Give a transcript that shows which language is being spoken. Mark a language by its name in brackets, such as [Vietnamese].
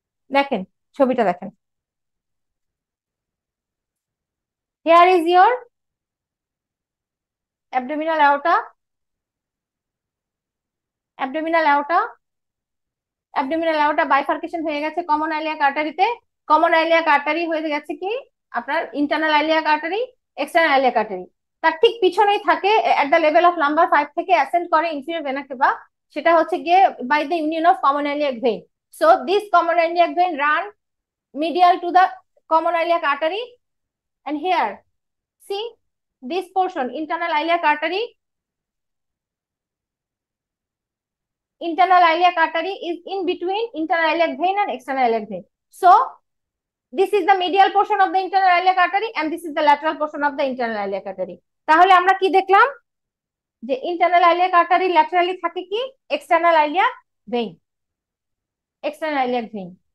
[Bangla] দেখেন ছবিটা দেখেন, [English] here is your abdominal aorta, [Bangla] abdominal aorta, abdominal aorta bifurcation হয়ে গেছে common iliac আর্টারিতে। Common iliac artery হয়ে গেছে কি আপনার internal iliac artery, external iliac artery. তার ঠিক পিছনেই থাকে [English] at the level of number 5 [Bangla] থেকে অ্যাসেন্ড করে ইনফিরিয়র ভেনা কেভা, সেটা হচ্ছে গিয়ে [English] By the union of common iliac vein. So this common iliac vein run medial to the common iliac artery, and here see this portion internal iliac artery, internal iliac artery is in between internal iliac vein and external iliac vein. So this is the medial portion of the internal iliac artery and this is the lateral portion of the internal iliac artery. [Bangla] তাহলে আমরা কি দেখলাম, যে internal iliac artery laterally থাকে কি external iliac vein, external iliac vein.